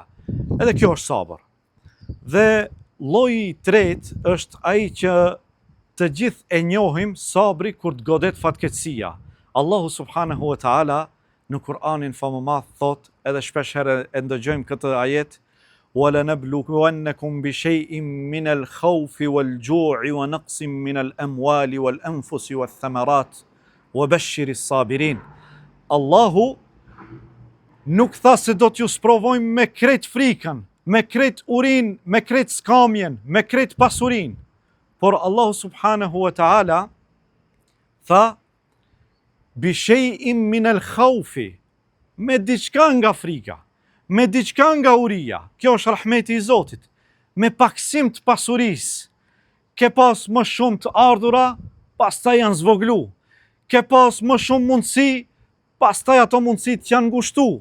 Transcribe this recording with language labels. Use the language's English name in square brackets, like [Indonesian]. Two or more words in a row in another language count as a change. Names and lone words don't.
[Albanian] Edhe kjo është sabër. Dhe lloji i tretë është ai që të gjithë e njohim, sabri kur të godet fatkeqësia. Allahu [Arabic] سبحانه وتعالى [Albanian] në Kur'anin famëmadh thot, edhe shpesh herë e ndëgjojmë këtë ajet, [Arabic] وَلَنَبْلُوَنَّكُمْ بِشَيْءٍ مِّنَ الْخَوْفِ وَالْجُوعِ وَنَقْصٍ مِّنَ الْأَمْوَالِ وَالْأَنفُسِ وَالثَّمَرَاتِ وَبَشِّرِ الصَّابِرِينَ. [Albanian] Allahu nuk tha se do t'ju sprovojmë me krejt frikën, me krejt urin, me krejt skamjen, me krejt pasurin. Por Allahu [Arabic] سبحانه وتعالى [Albanian] tha, [Arabic] بِشَيْءٍ مِّنَ الْخَوْفِ, [Albanian] me diçka nga frika, me diçka nga uria. Kjo është rahmeti i Zotit. Me paksim të pasurisë. Ke pas më shumë të ardhura, pastaj janë zvoglu. Ke pas më shumë mundësi, pastaj ato mundësit janë ngushtu.